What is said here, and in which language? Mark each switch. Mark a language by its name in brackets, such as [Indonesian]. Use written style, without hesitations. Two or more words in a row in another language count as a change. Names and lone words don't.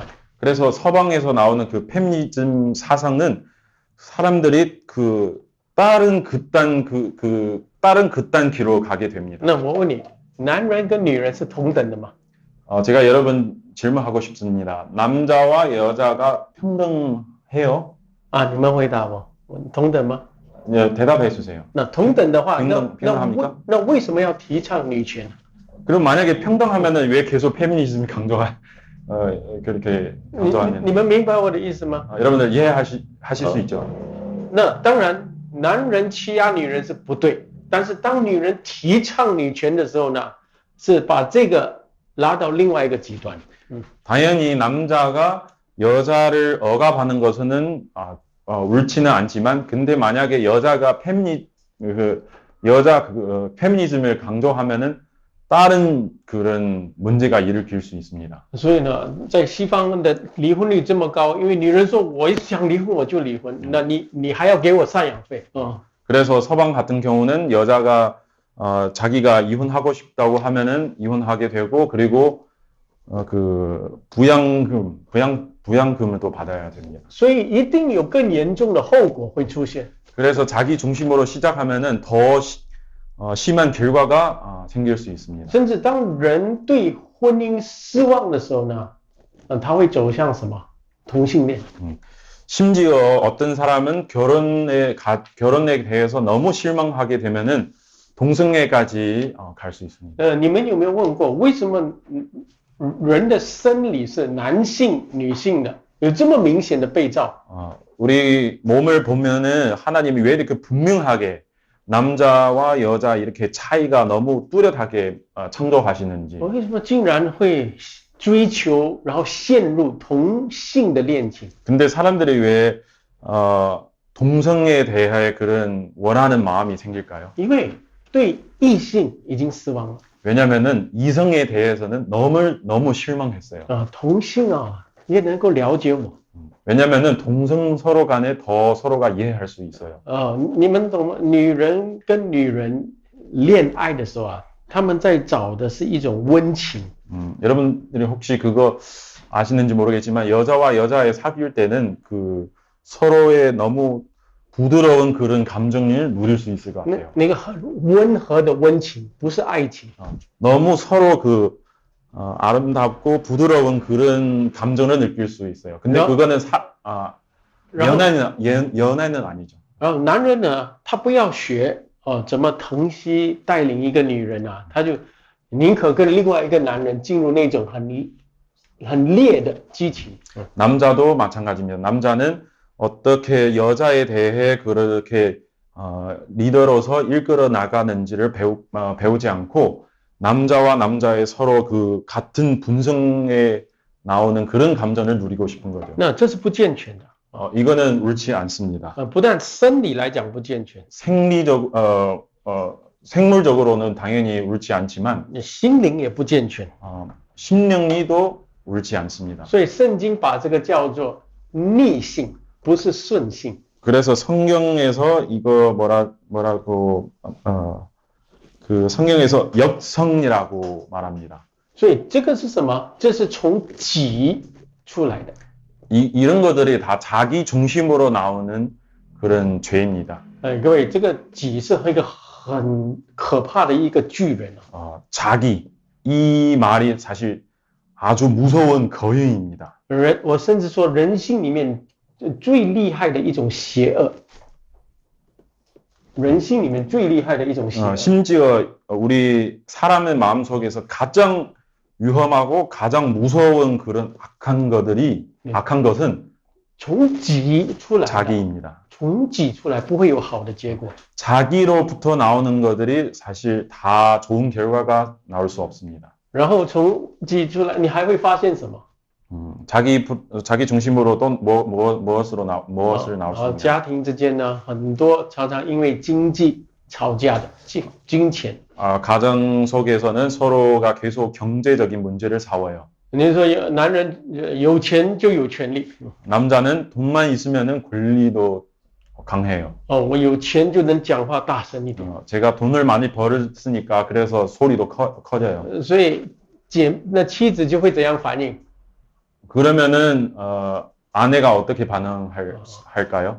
[Korean] 그래서 서방에서 나오는 그 페미니즘 사상은 사람들이 다른 극단 길로 가게 됩니다. [Chinese] 那我问你，男人跟女人是同等的吗？ [Korean] 제가 여러분 질문하고 싶습니다. 남자와 여자가 평등해요? [Chinese] 你们回答我，同等吗？ [Korean] 대답해 주세요. [Chinese] 那同等的话， [Korean] 평등합니까? [Chinese] 那为什么要提倡女权？ [Korean] 그럼 만약에 평등하면은 왜 계속 페미니즘이 그렇게 강조하는? [Chinese] 你们明白我的意思吗？ [Korean] 여러분들 이해하실 수 있죠? [Chinese] 那当然，男人欺压女人是不对，但是当女人提倡女权的时候呢，是把这个拉到另外一个极端。 [Korean] 당연히 남자가 여자를 억압하는 것은 옳지는 않지만, 근데 만약에 여자가 페미니즘을 강조하면은 다른 그런 문제가 일으킬 수 있습니다. [Chinese] 所以呢，在西方的离婚率这么高，因为女人说我想离婚我就离婚，那你还要给我赡养费。 [Korean] 그래서 서방 같은 경우는 여자가 자기가 이혼하고 싶다고 하면은 이혼하게 되고, 그리고 부양금을 또 받아야 됩니다. [Chinese] 所以一定有更严重的后果会出现。 [Korean] 그래서 자기 중심으로 시작하면은 더 심한 결과가 생길 수 있습니다. [Chinese] 甚至当人对婚姻失望的时候呢，他会走向什么？同性恋。 [Korean] 심지어 어떤 사람은 결혼에 대해서 너무 실망하게 되면은 동성애까지 갈 수 있습니다. [Chinese] 你们有没有问过，为什么人的生理是男性、女性的，有这么明显的被造？ [Korean] 우리 몸을 보면은 하나님이 왜 이렇게 분명하게 남자와 여자 이렇게 차이가 너무 뚜렷하게 창조하시는지. [Chinese] 为什么竟然会追求，然后陷入同性的恋情？ [Korean] 근데 사람들이 왜 동성애에 대해 그런 원하는 마음이 생길까요? [Chinese] 因为对异性已经失望了。 [Korean] 왜냐면은 이성에 대해서는 너무 실망했어요. [Chinese] 同性啊，也能够了解我。 [Korean] 왜냐면은 동성 서로 간에 더 서로가 이해할 수 있어요. [Chinese] 你们懂吗？女人跟女人恋爱的时候啊，他们在找的是一种温情。 [Korean] 여러분들이 혹시 그거 아시는지 모르겠지만 여자와 여자의 사귈 때는 그 서로의 너무 부드러운 그런 감정을 누릴 수 있을 것 같아요. [Chinese] 那个很温和的温情，不是爱情。 [Korean] 너무 서로 그 아름답고 부드러운 그런 감정을 느낄 수 있어요. 근데 그거는 연애는 아니죠. [Chinese] 然后男人呢，他不要学怎么疼惜带领一个女人啊，他就宁可跟另外一个男人进入那种很烈的激情。 [Korean] 남자도 마찬가지입니다. 남자는 어떻게 여자에 대해 그렇게 리더로서 이끌어 나가는지를 배우지 않고 남자와 남자의 서로 그 같은 분성에 나오는 그런 감정을 누리고 싶은 거죠. [Chinese] 那这是不健全的。 [Korean] 이거는 옳지 않습니다. [Chinese] 不但生理来讲不健全， [Korean] 생물적으로는 당연히 옳지 않지만 [Chinese] 心灵也不健全。 [Korean] 심령이도 옳지 않습니다. [Chinese] 所以圣经把这个叫做逆性，不是顺性。 [Korean] 그래서 성경에서 이거 뭐라고 그 성경에서 역성이라고 말합니다. [Chinese] 所以这个是什么？这是从己出来的。 [Korean] 이런 것들이 다 자기 중심으로 나오는 그런 죄입니다. [Chinese] 各位，这个己是一个很可怕的一个巨人。 [Korean] 자기 이 말이 사실 아주 무서운 거인입니다. [Chinese] 我甚至说人性里面最厉害的一种邪恶。人性里面最厉害的一种邪恶。 [Korean] 심지어 우리 사람의 마음속에서 가장 위험하고 가장 무서운 그런 악한 것은 [Chinese] 从己出来， [Korean] 자기입니다. [Chinese] 从己出来不会有好的结果。 [Korean] 자기로부터 나오는 것들이 사실 다 좋은 결과가 나올 수 없습니다. [Chinese] 然后从己出来，你还会发现什么？ [Korean] 자기 중심으로 또 무엇을 나올 수 있습니다. [Chinese] 家庭之间呢，很多常常因为经济吵架的，金钱。 [Korean] 가정 속에서는 서로가 계속 경제적인 문제를 싸워요. [Chinese] 你说男人有钱就有权利。 [Korean] 남자는 돈만 있으면은 권리도 강해요. [Chinese] 我有钱就能讲话大声一点。 [Korean] 제가 돈을 많이 벌었으니까 그래서 소리도 커져요. [Chinese] 所以那妻子就会怎样反应？ [Korean] 그러면은 아내가 어떻게 반응할까요?